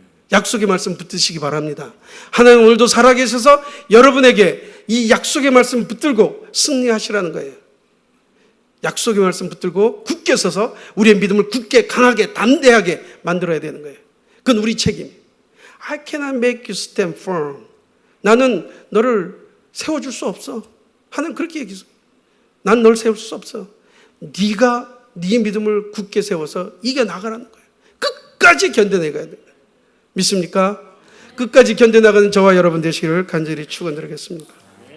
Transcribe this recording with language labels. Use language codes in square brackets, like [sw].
[ko] 약속의 말씀 붙드시기 바랍니다. 하나님 오늘도 살아계셔서 여러분에게 이 약속의 말씀 붙들고 승리하시라는 거예요. 약속의 말씀 붙들고 굳게 서서 우리의 믿음을 굳게 강하게 담대하게 만들어야 되는 거예요. 그건 우리 책임. [en] I cannot make you stand firm. [ko] 나는 너를 세워줄 수 없어. 하나님 그렇게 얘기했어. 난 널 세울 수 없어. 네가 네 믿음을 굳게 세워서 이겨나가라는 거예요. 끝까지 견뎌내가야 돼요. 믿습니까? 끝까지 견뎌나가는 저와 여러분 되시기를 간절히 축원드리겠습니다.